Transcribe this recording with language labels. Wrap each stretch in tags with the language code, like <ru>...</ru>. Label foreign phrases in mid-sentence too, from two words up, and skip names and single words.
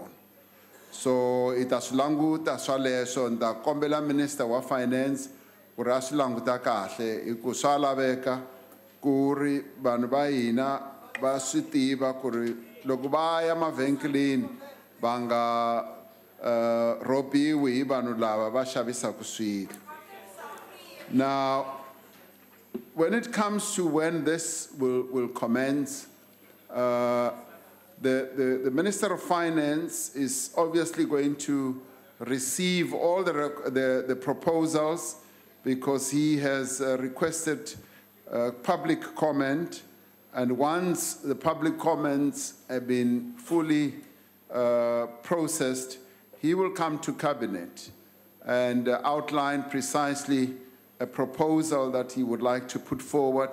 <ts>So ita swi languta swaleswo nda kombela Minister wa Finance ku ri a swi languta kahle hi ku swa laveka ku ri vanhu va hina va swi tiva ku ri loko va ya mavhengeleni va nga robiwi hi vanhu lava va xavisaka swilo.</ts> <en>Now, when it comes to when this will commence, the Minister of Finance is obviously going to receive all the proposals because he has requested public comment, and once the public comments have been fully processed, he will come to Cabinet and outline precisely a proposal that he would like to put forward.</en>